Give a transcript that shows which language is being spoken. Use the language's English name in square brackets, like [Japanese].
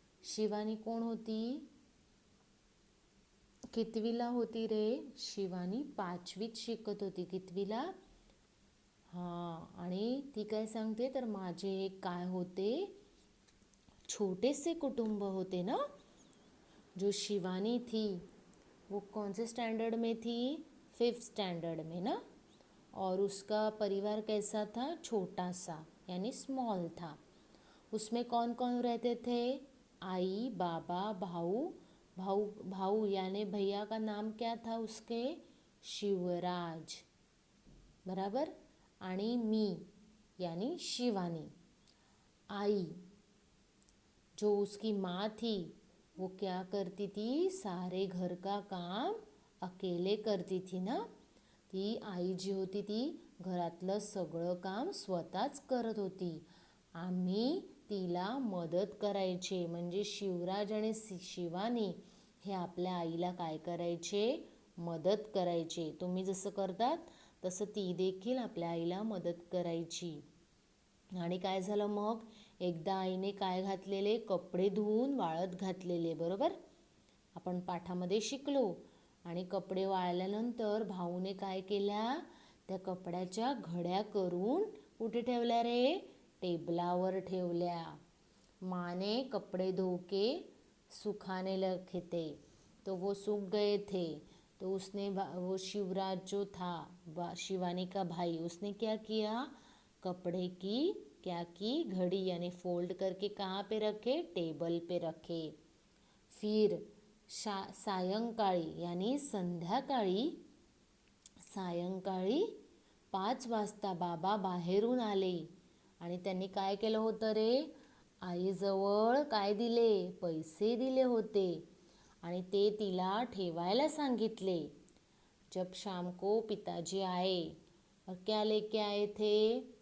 [Marathi] शिवानी कोण होती? कितवीला होती रे? शिवानी 5वीत शिकत होती. कितवीला? हां. आणि ती काय सांगते तर माझे एक काय होते, [Hindi] छोटे से [Marathi] कुटुंब होते ना. [Hindi] जो शिवानी थी वो कौन से स्टैंडर्ड में थी? 5th स्टैंडर्ड में ना. और उसका परिवार कैसा था? छोटा सा यानी स्मॉल था. उसमें कौन कौन रहते थे? आई, बाबा, भाऊ. भाऊ यानी भैया का नाम क्या था उसके? शिवराज. बराबर. [Marathi] आणि मी [Hindi] यानी शिवानी. आई जो उसकी माँ थी वो क्या करती थी? सारे घर का काम अकेले करती थी ना. [Marathi] ती आई जी होती ती घरातलं सगळं काम स्वतःच करत होती. आम्ही तिला मदत करायचे. म्हणजे शिवराज आणि शिवानी हे आपल्या आईला काय करायचे? मदत करायचे. तुम्ही जसं करतात तसं ती देखील आपल्या आईला मदत करायची. आणि काय झालं मग? एकदा आईने काय घातलेले? कपडे धुवून वाळत घातलेले बरोबर. आपण पाठामध्ये शिकलो. आणि कपडे वाळल्यानंतर भाऊने काय केल्या? त्या कपड्याच्या घड्या करून कुठे ठेवल्या रे? टेबलावर ठेवल्या. [Hindi] माने कपड़े धो के सुखाने रखे थे तो वो सूख गए थे. तो उसने वो शिवराज जो था शिवानी का भाई, उसने क्या किया? कपड़े की क्या की? घड़ी यानी फोल्ड करके कहाँ पे रखे? टेबल पे रखे. [Marathi] फिर सायंकाळी यानी संध्याकाळी 5 वाजता बाबा बाहेरून आले. आणि त्यांनी काय केलं होतं रे? आईजवळ काय दिले? पैसे दिले होते. आणि ते तिला ठेवायला सांगितले. [Hindi] जब शाम को पिताजी आए और क्या लेके आए थे?